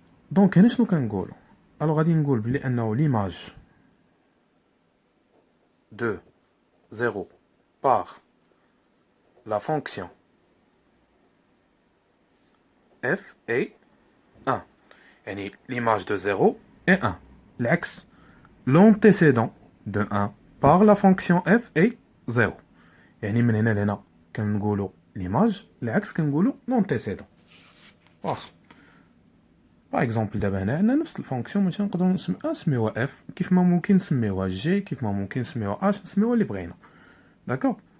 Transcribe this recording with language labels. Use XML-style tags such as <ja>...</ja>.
<ar>دونك هنا شنو كنقولو؟ الو غادي نقول بلي انه ليماج</ar> <fr>de 0 par la fonction f est 1. يعني l'image de 0 est 1. العكس l'antécédent de 1 par la fonction f est 0.</fr> <ar>يعني من هنا لهنا كنقولوا l'image، العكس كنقولوا l'antécédent. واخا باغ اكزومبل دابا هنا عندنا نفس الفونكسيون، مثلا نقدروا نسميوها اف، كيف ما ممكن نسميوها جي، كيف ما ممكن نسميوها اش، نسميوها اللي بغينا. داكوغ.</ar>